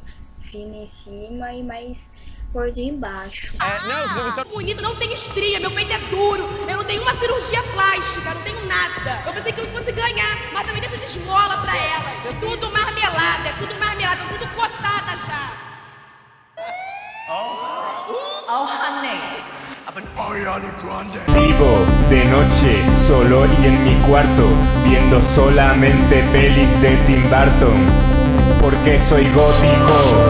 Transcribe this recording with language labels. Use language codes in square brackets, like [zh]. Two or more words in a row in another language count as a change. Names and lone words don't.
[pt] Fina em cima e mais gordinha embaixo. Bonito, não tem estria, meu peito é duro, eu não tenho uma cirurgia plástica, não tenho nada. Eu pensei que eu fosse ganhar, mas também deixa de esmola pra ela. Tudo marmelada, tudo cotada já. [en] Oh, honey. [es] Vivo de noche, solo y en mi cuarto, viendo solamente pelis de Tim Burton, porque soy gótico.